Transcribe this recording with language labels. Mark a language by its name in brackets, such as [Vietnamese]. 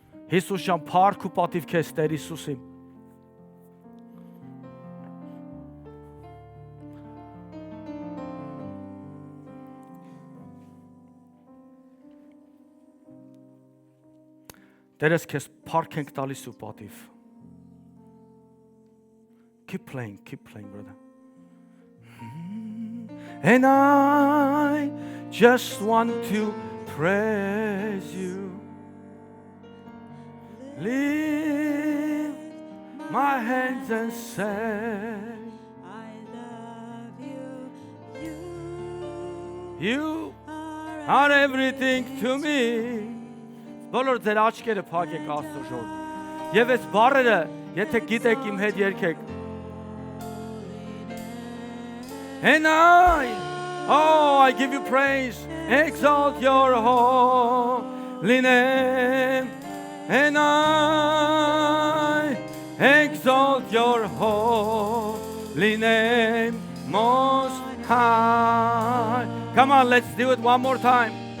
[Armenian] Հիսուս ջան, փառք ու պատիվ քեզ Տեր Հիսուսի։ Տերես քեզ փառք ենք տալիս ու պատիվ։ [English] Keep playing, brother. And I just want to praise you. Lift my hands and say, I love you. You are everything to me. [Armenian] Բոլոր ձեր աչքերը փակեք Աստծո շնորհիվ։ Եվ այս բառերը, եթե գիտեք իմ հետ երգեք։ [English] And I give you praise, exalt your holy name. And I exalt your holy name most high. Come on, let's do it one more time.